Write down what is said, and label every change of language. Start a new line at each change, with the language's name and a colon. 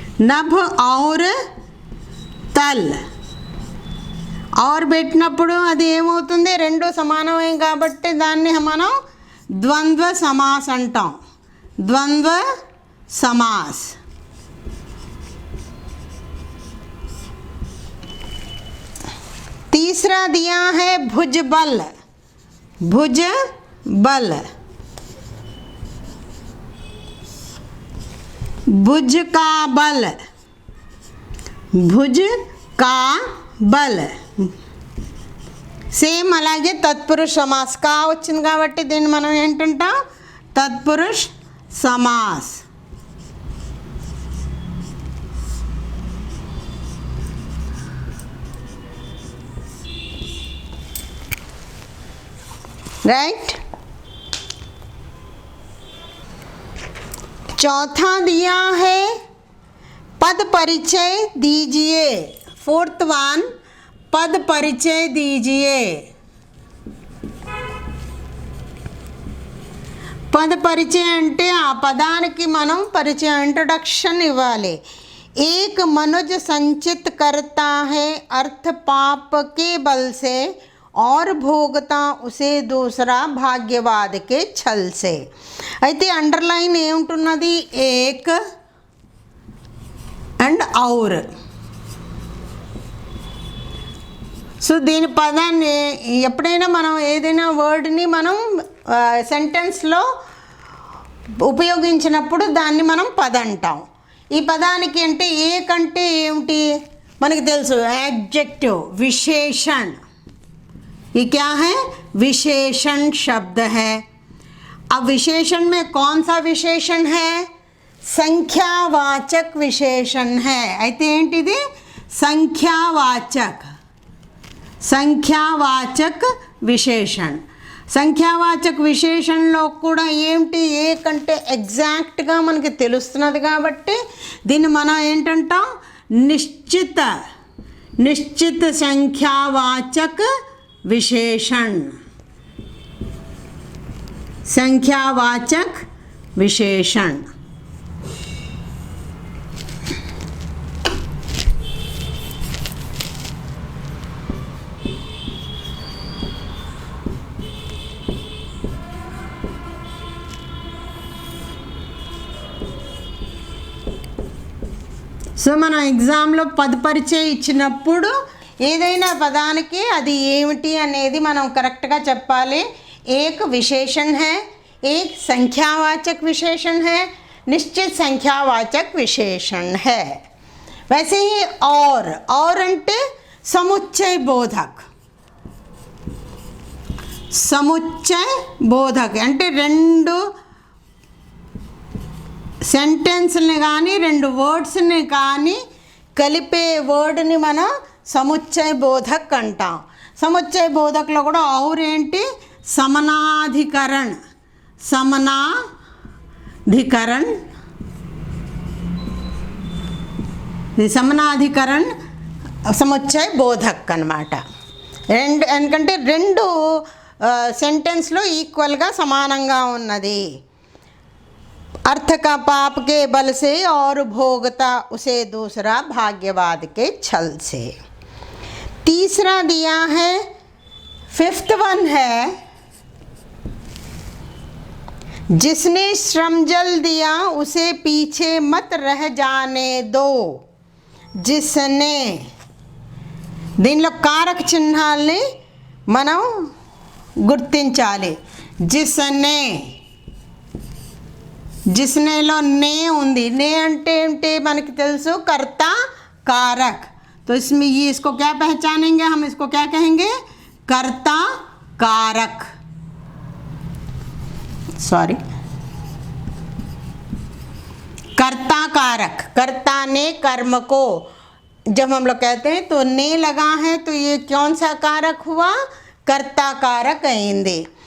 Hindi: नभ और तल और
Telugu: పెట్టినప్పుడు అది ఏమవుతుంది? రెండు సమానమే కాబట్టి దాన్ని మనం ద్వంద్వ సమాస్ అంటాం। ద్వంద్వ సమాస్।
Hindi: तीसरा दिया है भुजबल। भुज बल, भुज का बल, भुज का బల్.
Telugu: సేమ్ అలాగే తత్పురుష సమాస్ కా వచ్చింది కాబట్టి దీన్ని మనం ఏంటంటాం, తత్పురుష సమాస్.
English: Right.
Hindi: चौथा दिया है पद परिचय दीजिए.
English: fourth one,
Hindi: पद परिचय दीजिए.
Telugu: पद परिचय అంటే ఆ పదానికి మనం పరిచయం ఇంట్రొడక్షన్ ఇవ్వాలి.
Hindi: एक मनुज संचित करता है अर्थ पाप के बल से और भोगता उसे दूसरा भाग्यवाद के छल से.
Telugu: అయితే underline ఏముంటున్నది, Ek and Aur. So దీని పదాన్ని ఎప్పుడైనా మనం ఏదైనా వర్డ్ని మనం సెంటెన్స్లో ఉపయోగించినప్పుడు దాన్ని మనం పద అంటాం. ఈ పదానికి అంటే ఏక్ అంటే ఏమిటి మనకి తెలుసు, యాడ్జెక్టివ్, విశేషణ్.
Hindi: ये क्या है, विशेषण शब्द है. अब विशेषण में कौन सा विशेषण है, संख्यावाचक विशेषण है.
Telugu: అయితే ఏంటిది, సంఖ్యావాచక్, సంఖ్యావాచక్ విశేషణ్. సంఖ్యావాచక విశేషణలో కూడా ఏంటి, ఏ కంటే ఎగ్జాక్ట్గా మనకి తెలుస్తున్నది కాబట్టి దీన్ని మనం ఏంటంటాం, నిశ్చిత, నిశ్చిత సంఖ్యావాచక विशेषण, संख्यावाचक विशेषण. సో మన ఎగ్జామ్లో పద పరిచయం ఇచ్చినప్పుడు ఏదైనా పదానికి అది ఏమిటి అనేది మనం కరెక్ట్గా చెప్పాలి.
Hindi: एक विशेषण है, एक संख्यावाचक विशेषण है, निश्चित संख्यावाचक विशेषण है. वैसे ही और అంటే समुच्चय बोधक.
Telugu: समुच्चय बोधक అంటే రెండు సెంటెన్స్ని కానీ రెండు వర్డ్స్ని కానీ కలిపే వర్డ్ని మనం సముచ్చయ బోధక్ అంటాం. సముచ్చయ బోధక్లో కూడా ఔర్ ఏంటి, సమనాధికరణ్, సమనాధికరణ్, సమనాధికరణ్ సముచ్చయ బోధక్ అన్నమాట. రెండు ఎందుకంటే రెండు సెంటెన్స్లో ఈక్వల్గా సమానంగా ఉన్నది.
Hindi: अर्थ का पाप के बल से और भोगता उसे दूसरा भाग्यवाद के छल से. तीसरा दिया है,
English: fifth one
Hindi: है, जिसने श्रम जल दिया उसे पीछे मत रह जाने दो.
Telugu: जिसने, దీనిలో కారక చిహ్నాల్ని మనం గుర్తించాలి. జిస్నే, जिसनेలో నే ఉంది. నే అంటే ఏంటి మనకి తెలుసు, कर्ता कारक.
Hindi: तो इसमें ये इसको क्या पहचानेंगे, हम इसको क्या कहेंगे, कर्ता कारक. सॉरी, कर्ता कारक. कर्ता ने कर्म को जब हम लोग कहते हैं तो ने लगा है, तो ये कौन सा कारक हुआ, कर्ता कारक अయింది.